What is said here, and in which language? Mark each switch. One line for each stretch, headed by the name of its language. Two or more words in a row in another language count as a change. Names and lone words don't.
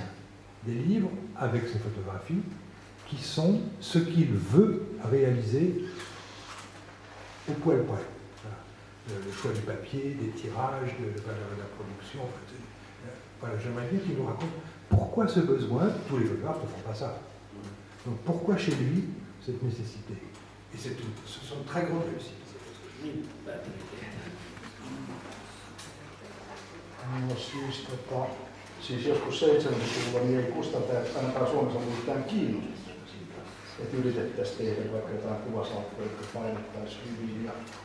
French: Des livres avec ses photographies qui sont ce qu'il veut réaliser au poil près. Voilà. Le choix du papier, des tirages, de la production. Voilà, j'aimerais bien qu'il nous raconte pourquoi ce besoin. Tous les photographes ne font pas ça. Donc pourquoi chez lui cette nécessité? Et ce sont très grandes réussites.
Finnish: No siis joskus 70-luvulla niin ei kustantajat ainakaan Suomessa ollut mitään kiinnostusta siitä, että yritettäisiin tehdä vaikka jotain kuvasalkkoja, jotka painettaisiin hyvin ja